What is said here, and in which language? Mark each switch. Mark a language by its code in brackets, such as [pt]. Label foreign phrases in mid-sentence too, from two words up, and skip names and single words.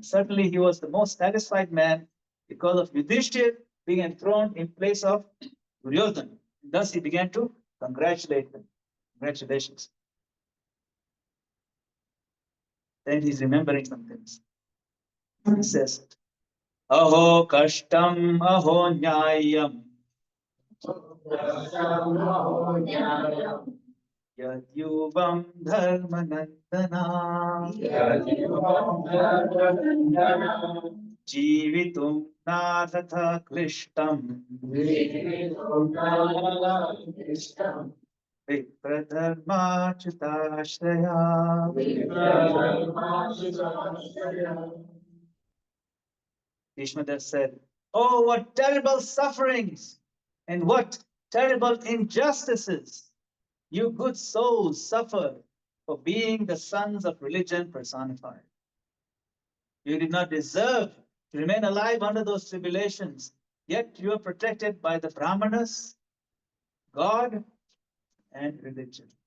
[en] Certainly, he was the most satisfied man because of Yudhishthir being enthroned in place of Duryodhana. Thus, he began to congratulate them. Congratulations. Then he's remembering some things. He says, [sa] अहो कष्टम् अहो न्यायम् यद्यूयम् धर्मनन्दन जीवितुम् नार्हथ क्लिष्टम् विप्रधर्माच्युताश्रय. [en] Bhismadev said, oh, what terrible sufferings and what terrible injustices you good souls suffer for being the sons of religion personified. You did not deserve to remain alive under those tribulations, yet you are protected by the Brahmanas, God, and religion.